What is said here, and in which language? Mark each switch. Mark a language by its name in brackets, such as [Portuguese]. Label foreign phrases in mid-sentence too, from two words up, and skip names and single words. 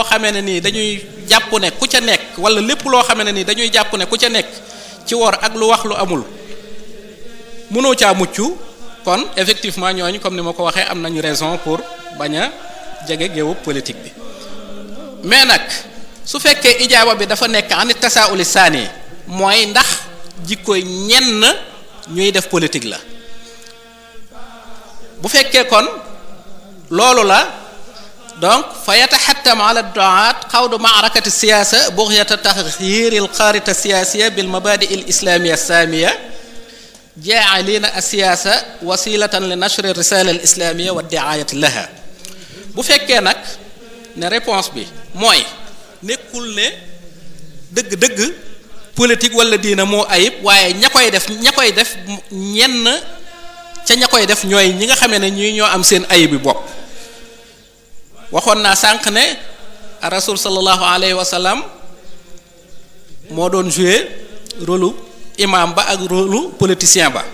[Wolof] xamee ne nii dañuy jàpp ne ku ca nekk wala lépp loo xamee ne nii dañuy jàpp ne ku ca nekk ci wor ak lu wax lu amul mënoo caa mucc kon effectivement ñooñu comme ni ma ko waxee am nañu [French] raison pour [Wolof] bañ a jege géewu politique bi mais nag su fekkee ijaaba bi dafa nekk [Arabic] أن التساؤل الثاني [Wolof] mooy ndax jikkoy ñenn ñuy def politique la bu fekkee kon loolu la [Arabic] donc فيتحتم على الدعاة خوض معركة السياسة بغية تغيير الخريطة السياسية بالمبادئ الإسلامية سامية جاعلين السياسة وسيلة لنشر الرسالة الإسلامية والدعاية لها [Wolof] bu fekkee nag ne réponse bi mooy nekkul ne dëgg-dëgg politique wala diina moo ayib waaye ña koy def ñenn ca ña koy def ñooy ñi nga xamee ne ñii ñoo am seen ayib bi bopp waxoon naa sànq ne [Arabic] رسول صلى الله عليه وسلم [Wolof] moo doon [French] jouer rôle [Wolof] imam ba ak [French] rôle politicien [Wolof] ba